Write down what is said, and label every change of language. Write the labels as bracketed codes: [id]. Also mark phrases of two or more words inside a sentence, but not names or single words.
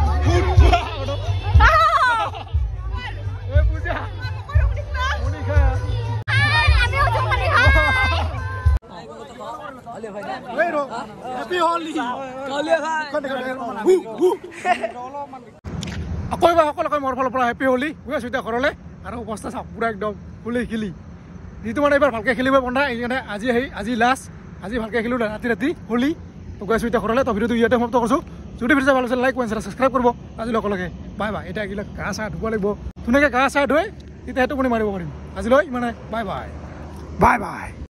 [en] Puja. Monica. Ami ujung Monica. Happy Holi. [as] Aku মোৰ ফালৰ পৰা হেপী হোলি গৈ আছো এতিয়া ঘৰলৈ আৰু অৱস্থা চাওক পুৰা একদম হোলি খেলি যিটো মানে এইবাৰ ভালকৈ খেলিব বন্ধা এইকাৰণে আজি লাষ্ট আজি ভালকৈ খেলোঁ ৰাতি হোলি তো গৈ আছো এতিয়া ঘৰলৈ তো ভিডিঅ'টো ইয়াতে সমাপ্ত কৰিছোঁ যদি ভিডিঅ' ভাল হৈছে [en] like comment subscribe [as] কৰিব আজিলৈ অকলকে [en] bye bye [as] এতিয়া এইবিলাক গা চা ধুব লাগিব ধুনীয়াকৈ গা চা ধুই তেতিয়া টোপনি মাৰিব পাৰিম আজিলৈ মানে [en] bye bye bye bye